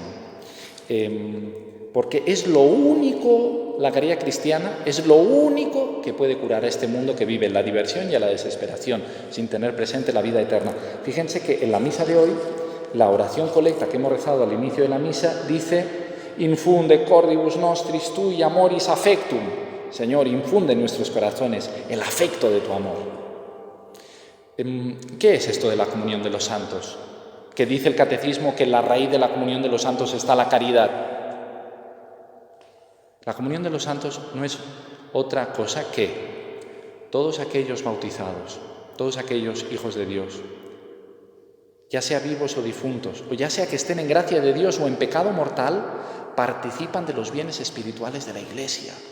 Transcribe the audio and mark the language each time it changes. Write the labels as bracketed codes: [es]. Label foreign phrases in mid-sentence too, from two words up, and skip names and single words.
[es] Porque es lo único, la caridad cristiana es lo único que puede curar a este mundo que vive en la diversión y en la desesperación, sin tener presente la vida eterna. Fíjense que en la misa de hoy, la oración colecta que hemos rezado al inicio de la misa dice: [la] infunde cordibus nostris tui amoris affectum. [es] Señor, infunde en nuestros corazones el afecto de tu amor. ¿Qué es esto de la comunión de los santos? Que dice el catecismo que en la raíz de la comunión de los santos está la caridad. La comunión de los santos no es otra cosa que todos aquellos bautizados, todos aquellos hijos de Dios, ya sea vivos o difuntos, o ya sea que estén en gracia de Dios o en pecado mortal, participan de los bienes espirituales de la Iglesia.